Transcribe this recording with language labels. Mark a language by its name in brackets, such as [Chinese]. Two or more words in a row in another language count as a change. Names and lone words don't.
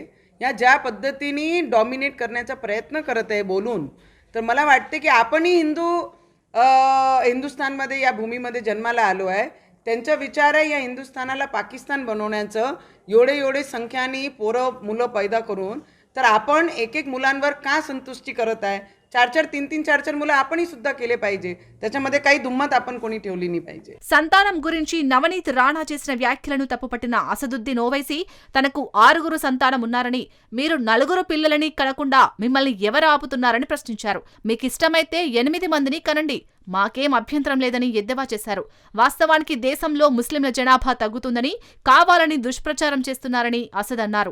[Marathi] या ज्या पद्धतीने डॉमिनेट करण्याचा प्रयत्न करत आहे बोलून, तर मला वाटते की आपणही हिंदुस्थानमध्ये, या भूमीमध्ये जन्माला आलो आहे. त्यांचा विचार आहे या हिंदुस्थानाला पाकिस्तान बनवण्याचं. एवढे संख्याने पोरं मुलं पैदा करून, तर आपण एक मुलांवर का संतुष्टी करत आहे? 4-4, 3-3, 4-4 मुलं आपणही सुद्धा केले पाहिजे. त्याच्यामध्ये काही दुम्मत आपण कोणी ठेवली नाही पाहिजे. [Telugu] సంతానం గురించి నవనీత్ రాణా చేసిన వ్యాఖ్యలను తప్పుపట్టిన అసదుద్దీన్ ఓవైసీ, తనకు 6 సంతానం ఉన్నారని, మీరు 4 పిల్లలని కనకుండా మిమ్మల్ని ఎవరు ఆపుతున్నారని ప్రశ్నించారు. మీకిష్టమైతే 8 మందిని కనండి, మాకేం అభ్యంతరం లేదని ఎద్దేవా చేశారు. వాస్తవానికి దేశంలో ముస్లింల జనాభా తగ్గుతుందని, కావాలని దుష్ప్రచారం చేస్తున్నారని అసద్ అన్నారు.